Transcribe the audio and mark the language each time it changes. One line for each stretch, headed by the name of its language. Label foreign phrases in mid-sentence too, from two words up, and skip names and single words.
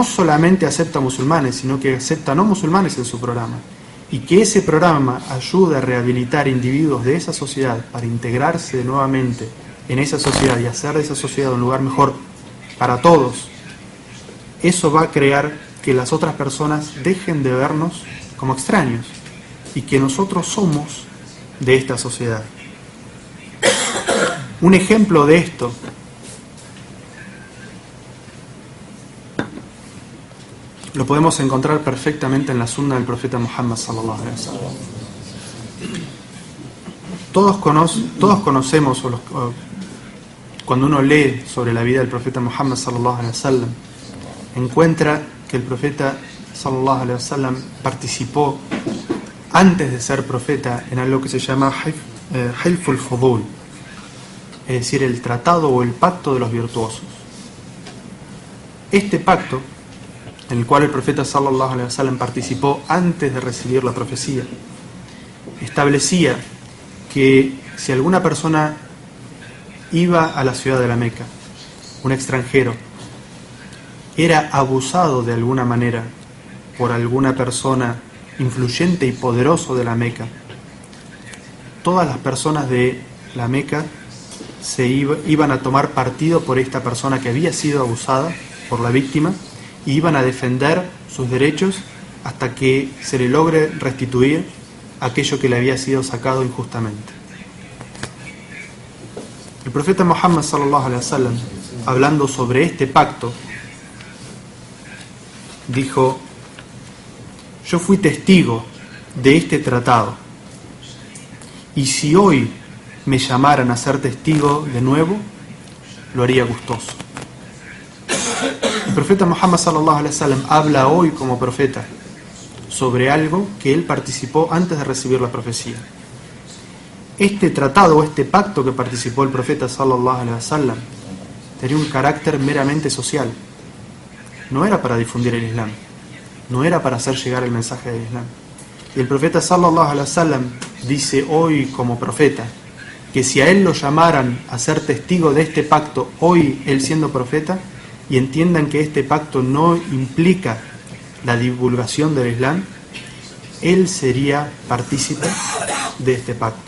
Spanish: solamente acepta musulmanes, sino que acepta no musulmanes en su programa, y que ese programa ayuda a rehabilitar individuos de esa sociedad para integrarse nuevamente en esa sociedad y hacer de esa sociedad un lugar mejor para todos, eso va a crear que las otras personas dejen de vernos como extraños y que nosotros somos de esta sociedad. Un ejemplo de esto lo podemos encontrar perfectamente en la sunna del profeta Muhammad
Arabic: صلى الله عليه وسلم.
Spanish: Todos conocemos, cuando uno lee sobre la vida del profeta Muhammad
Arabic: صلى الله عليه وسلم,
Spanish: encuentra que el profeta
Arabic: صلى الله عليه وسلم
Spanish: participó antes de ser profeta en algo que se llama Hilful Fudul, es decir, el tratado o el pacto de los virtuosos. Este pacto, en el cual el profeta
Arabic: صلى الله عليه وسلم
Spanish: participó antes de recibir la profecía, establecía que si alguna persona iba a la ciudad de la Meca, un extranjero, era abusado de alguna manera por alguna persona influyente y poderoso de la Meca, todas las personas de la Meca iban a tomar partido por esta persona que había sido abusada por la víctima y iban a defender sus derechos hasta que se le logre restituir aquello que le había sido sacado injustamente. El profeta Muhammad
Arabic: صلى الله عليه وسلم,
Spanish: hablando sobre este pacto, dijo: yo fui testigo de este tratado, y si hoy me llamaran a ser testigo de nuevo, lo haría gustoso. El profeta Muhammad
Arabic: صلى الله عليه وسلم
Spanish: habla hoy como profeta sobre algo que él participó antes de recibir la profecía. Este tratado o este pacto que participó el profeta
Arabic: صلى الله عليه وسلم
Spanish: tenía un carácter meramente social. No era para difundir el Islam, no era para hacer llegar el mensaje del Islam. Y el profeta
Arabic: صلى الله عليه وسلم
Spanish: dice hoy como profeta que si a él lo llamaran a ser testigo de este pacto, hoy él siendo profeta, y entiendan que este pacto no implica la divulgación del Islam, él sería partícipe de este pacto.